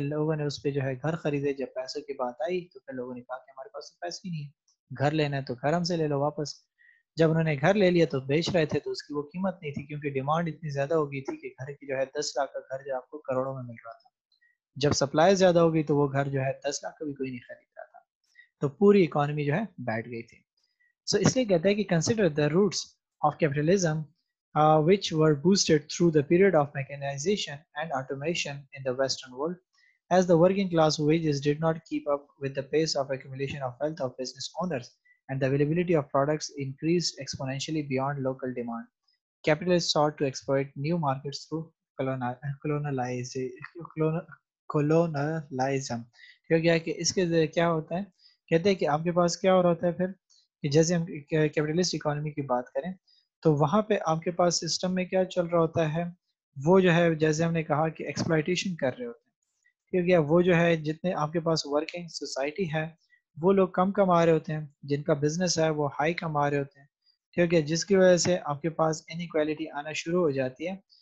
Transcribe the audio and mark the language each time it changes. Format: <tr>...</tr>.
<ur>لوگوں نے اس پہ جو ہے گھر خریدے. جب پیسوں کی بات آئی تو پھر لوگوں نے کہا کہ ہمارے پاس تو پیسے ہی نہیں ہے, گھر لینا ہے تو گھر ہم سے لے لو واپس. جب انہوں نے گھر لے لیا تو بیچ رہے تھے تو اس کی وہ قیمت نہیں تھی, کیونکہ ڈیمانڈ اتنی زیادہ ہو گئی تھی کہ گھر کی جو ہے 10 لاکھ کا گھر جو آپ کو کروڑوں میں مل رہا تھا. جب سپلائی زیادہ ہوگی تو وہ گھر جو ہے 10 لاکھ کا بھی کوئی نہیں خرید رہا تھا, تو پوری اکانومی جو ہے بیٹھ گئی تھی. سو اس لیے کہتا ہے کہ</ur> <en>Consider the roots of capitalism which were boosted through the period of mechanization and automation in the Western world, as the working class wages did not keep up with the pace of accumulation of wealth of business owners, and the availability of products increased exponentially beyond local demand. Capitalists sought to exploit new markets through colonialism.</en> <ur>ٹھیک ہے کہ اس کے ذریعے کیا ہوتا ہے, کہتے ہیں کہ آپ کے پاس کیا ہو رہا ہوتا ہے پھر کہ جیسے ہم کیپٹلسٹ اکانومی کی بات کریں تو وہاں پہ آپ کے پاس سسٹم میں کیا چل رہا ہوتا ہے, وہ جو ہے جیسے ہم نے کہا کہ ایکسپلائٹیشن کر رہے ہوتے ہیں. ٹھیک ہے, وہ جو ہے جتنے آپ کے پاس ورکنگ سوسائٹی ہے وہ لوگ کم کما رہے ہوتے ہیں, جن کا بزنس ہے وہ ہائی کما رہے ہوتے ہیں, ٹھیک ہے, جس کی وجہ سے آپ کے پاس انیکویلٹی آنا شروع ہو جاتی ہے.</ur>